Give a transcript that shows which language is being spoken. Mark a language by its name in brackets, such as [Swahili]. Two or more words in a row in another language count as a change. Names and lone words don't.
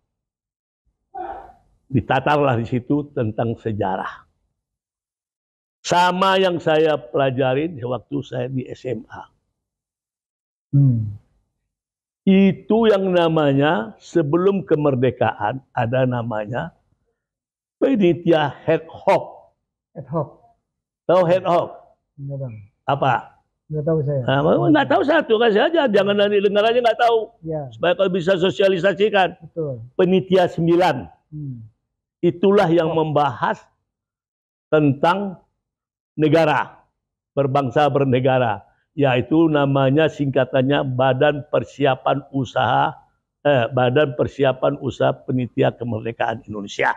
[Indonesian] Ditatarlah di situ tentang sejarah. Sama yang saya pelajarin waktu saya di SMA. Itu yang namanya sebelum kemerdekaan ada namanya panitia [Latin] ad hoc. Ad hoc. [Indonesian] Tahu [Latin] ad hoc? [Indonesian] Enggak Bang. Apa? Enggak tahu saya. Nggak tahu satu kasih aja, jangan nanti dengar aja nggak tahu. Ya. Supaya kalau bisa sosialisasikan. Betul. Panitia 9. Itulah yang membahas tentang negara, berbangsa bernegara, yaitu namanya singkatannya Badan Persiapan Usaha Penitia Kemerdekaan Indonesia.